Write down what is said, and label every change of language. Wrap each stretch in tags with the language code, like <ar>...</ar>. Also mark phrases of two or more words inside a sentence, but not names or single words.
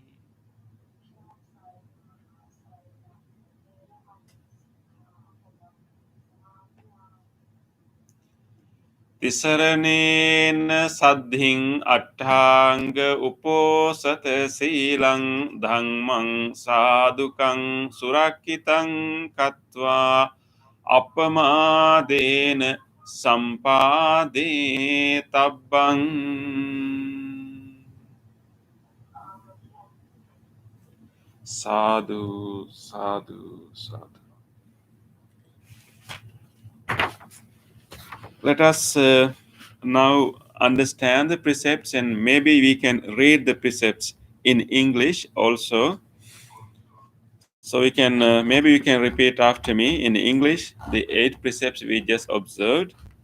<pi>Tisaranena saddhiṃ atthāṅga uposata sīlaṃ dhammang sādhukaṃ surakkitaṃ kattvā appamādena sampādē tabbaṃ. Sadhu, sadhu, sadhu.</pi> <en>Let us now understand the precepts, and maybe we can read the precepts in English also. So we can maybe you can repeat after me in English the 8 precepts we just observed.</en>